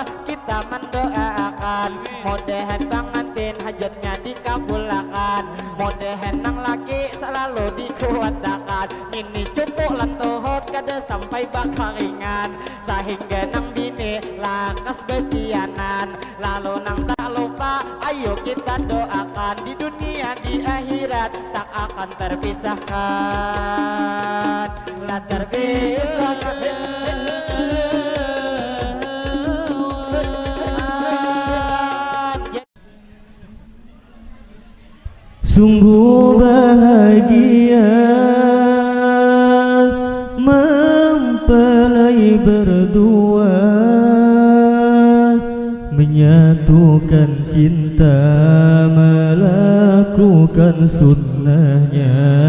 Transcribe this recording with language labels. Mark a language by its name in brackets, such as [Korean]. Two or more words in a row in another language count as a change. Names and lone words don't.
[Indonesian] Kita mendoakan mudahan pengantin hajatnya dikabulkan, mudahan nang laki selalu dikuatkan, ini cukup lantuhut kada sampai bakal ringan, sehingga [Banjar] nang bini lakas betianan, [Indonesian] lalu nang tak lupa ayo kita doakan, di dunia di akhirat tak akan terpisahkan, la terpisahkan. Sungguh bahagia mempelai berdua, menyatukan cinta, melakukan sunnahnya.